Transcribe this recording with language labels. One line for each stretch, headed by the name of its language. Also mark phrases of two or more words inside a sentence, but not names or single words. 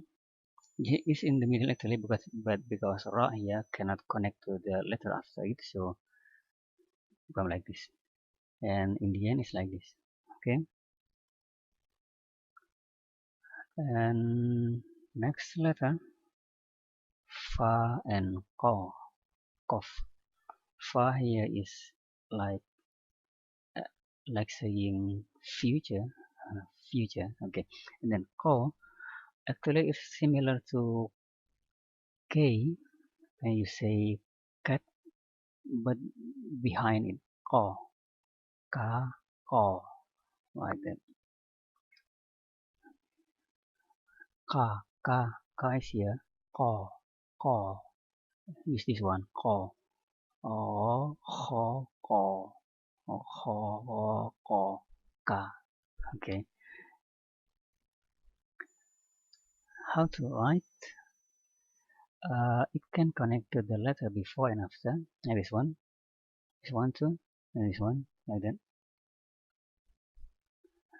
English: It's in the middle actually because ra here cannot connect to the letter after it, so become like this. And in the end it's like this. Okay. And next letter, fa and ko, kof. Fa here is like saying future, future. Okay. And then ko actually is similar to k when you say cat, but behind it ko, ka, ko, like that. Ka, ka is here. Ko, ko. Use this one. Ko. Oh, ho, ko. Oh, ho, ko. Ka. Okay. How to write? It can connect to the letter before and after. Like this one too, and this one, like that.